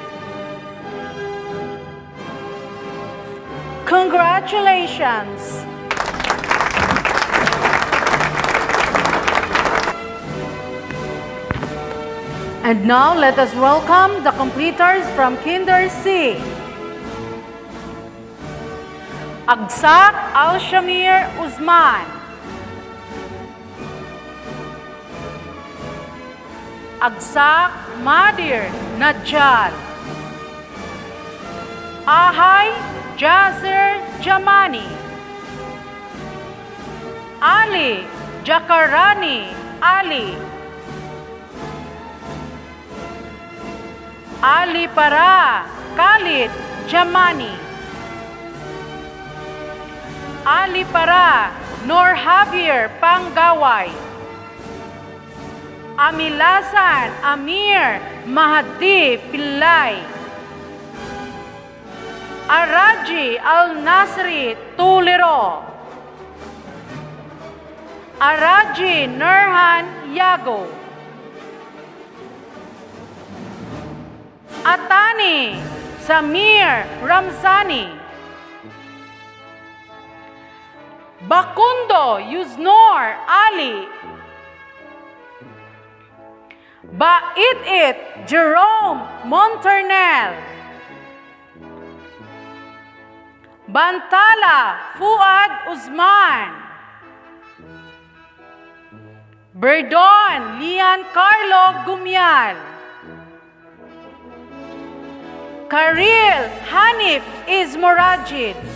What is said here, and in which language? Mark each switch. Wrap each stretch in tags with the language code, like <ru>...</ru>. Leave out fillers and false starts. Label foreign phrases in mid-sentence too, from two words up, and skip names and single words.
<en>Congratulations! And now let us welcome the completers from Kinder C. Agsak Al-Shamir Uzman. Agsak Madir Najjar. Ahay Jazir Jamani. Ali Jakarani Ali. Ali Para Khalid Jamani. Ali Para, Nor Javier Panggaway. Amilasan Amir Mahdi Pillay. Araji Al-Nasri Tuliro. Araji Nurhan Yago. Atani Samir Ramzani. Bakundo Yuznor Ali. Bait-it Jerome Monternel. Bantala Fuad Uzman. Berdon Lian Carlo Gumial. Karil Hanif Ismorajid.</en>